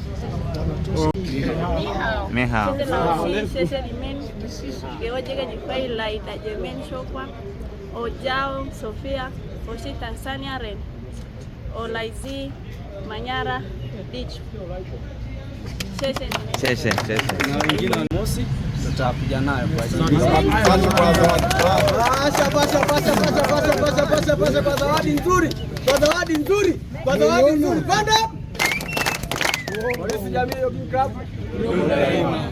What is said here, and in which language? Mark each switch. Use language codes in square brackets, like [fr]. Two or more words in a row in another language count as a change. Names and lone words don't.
[zh] 你好。谢谢老师，谢谢你们给我这个机会来的这边说话。我叫 Sofia， 我是 Tanzania人， 我来自 Manyara Beach。谢谢你们。谢谢。 [sw] Na wengine wa mosi tutakuja nayo kwa ajili kwa zawadi nzuri. Panda. Polisi Jamii Jogging Club.